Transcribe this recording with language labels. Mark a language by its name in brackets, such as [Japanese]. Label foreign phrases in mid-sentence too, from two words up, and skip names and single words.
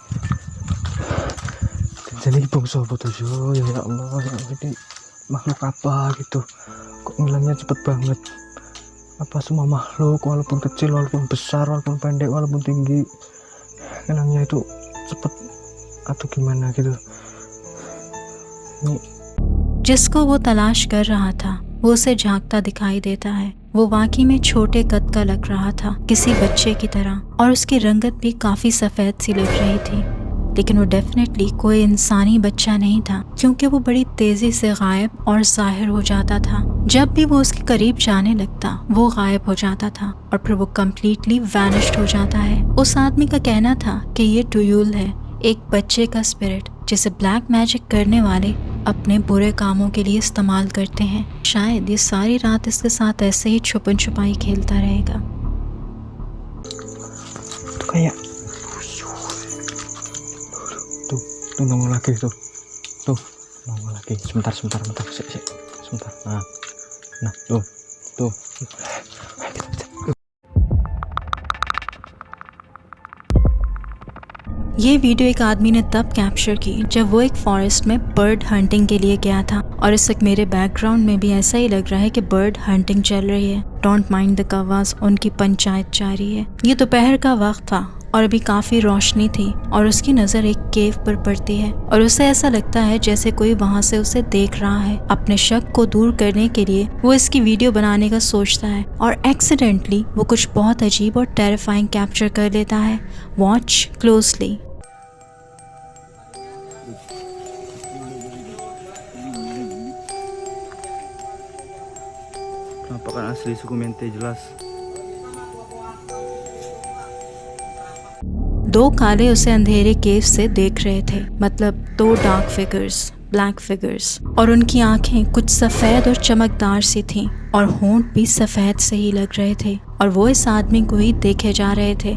[Indonesian] Jadi bangsa apa tuh ya Allah, ini makhluk apa gitu. Kok ngilangnya cepet banget. Apa semua makhluk, walaupun kecil, walaupun besar, walaupun pendek, walaupun tinggi, ngilangnya itu cepet atau gimana gitu. Ini [Hindi] जिसको वो तलाश कर रहा था वो उसे झांकता दिखाई देता है। वो वाकई में छोटे कद का लग रहा था, किसी बच्चे की तरह, और उसकी रंगत भी काफी सफेद सी लग रही थी। लेकिन वो डेफिनेटली कोई इंसानी बच्चा नहीं था, क्योंकि वो बड़ी तेजी से गायब और जाहिर हो जाता था। जब भी वो उसके करीब जाने लगता वो गायब हो जाता था और फिर वो [English] completely vanished [Hindi] हो जाता है। उस आदमी का कहना था कि ये टुयुल है, एक बच्चे का स्पिरिट जिसे [English] black magic [Hindi] करने वाले अपने बुरे कामों के लिए इस्तेमाल करते हैं। शायद ये सारी रात इसके साथ ऐसे ही छुपन छुपाई खेलता रहेगा। [Indonesian] tuh kayak tuh nongol lagi tuh nongol lagi. Sebentar sebentar. Nah tuh [Hindi] ये वीडियो एक आदमी ने तब कैप्चर की जब वो एक फॉरेस्ट में [English] bird hunting [Hindi] के लिए गया था, और इस वक्त मेरे बैकग्राउंड में भी ऐसा ही लग रहा है कि [English] bird hunting [Hindi] चल रही है। [English] don't mind the [Hindi] कव्वास, उनकी पंचायत जारी है। ये दोपहर का वक्त था और अभी काफी रोशनी थी और उसकी नजर एक केव पर पड़ती है और उसे ऐसा लगता है जैसे कोई वहाँ से उसे देख रहा है। अपने शक को दूर करने के लिए वो इसकी वीडियो बनाने का सोचता है और एक्सीडेंटली वो कुछ बहुत अजीब और [English] terrifying capture [Hindi] कर लेता है। [English] watch closely. [Indonesian] Penampakan asli suku Mente jelas. [Hindi] 2 काले उसे अंधेरे केव से देख रहे थे, मतलब 2 [English] dark figures, black figures, [Hindi] और उनकी आंखें कुछ सफ़ेद और चमकदार सी थीं और होंठ भी सफ़ेद से ही लग रहे थे और वो इस आदमी को ही देखे जा रहे थे।